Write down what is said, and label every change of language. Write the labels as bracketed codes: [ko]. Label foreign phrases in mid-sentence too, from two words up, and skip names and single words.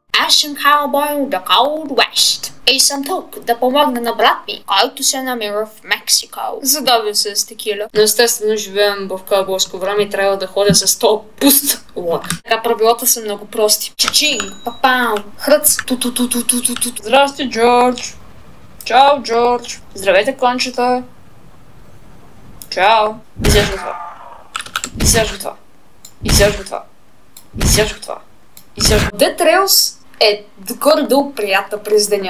[bg] Аз съм Cowboy от The Cold West. И съм тук да помогна на брат ми, който се намира в Мексико. Задавя се с текила. Но естествено живеем в каубойско време и трябва да ходя с този пуст лък. Така правилата са много прости. Чичинг, папау, хръц, ту-ту-ту-ту-ту-ту. Здрасти, Джордж. Чао, Джордж. Здравейте, кончета. Чао. Изяжда това. Изяжда това. Изяжда това. Изяжда това. Dead Trails е горе-долу приятна през деня.